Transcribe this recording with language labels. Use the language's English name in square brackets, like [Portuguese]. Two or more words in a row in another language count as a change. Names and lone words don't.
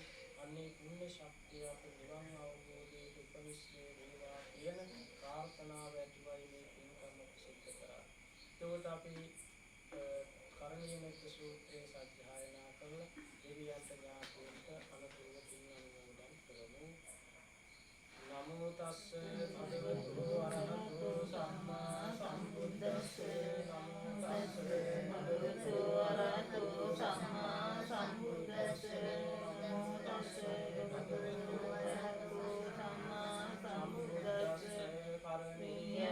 [Sinhala] අන්නේ පුණ්‍ය ශක්තිය අපේ නිවන් අවබෝධයට උපනිශ්‍රේ වේවා කියන ප්‍රාර්ථනාව ඇතුවයි මේ පින්කම සිද්ධ කරන්නේ. ඒකට අපි කරණීය මෙත්ත සූත්‍රයේ සත්‍යයනා කරලා දෙවියන්ට ඥාතීන්ට අනුකූල පින් අනුමෝදන් කරමු. [Pali] නමෝ තස්ස භගවතු අරහතෝ සම්මා සම්බුද්දස්ස නමෝ තස්ස භගවතු අරහතෝ සම්මා සම්බුද්දස්ස නමෝ තස්ස භගවතු අරහතෝ සම්මා සම්බුද්දස්ස කරණීය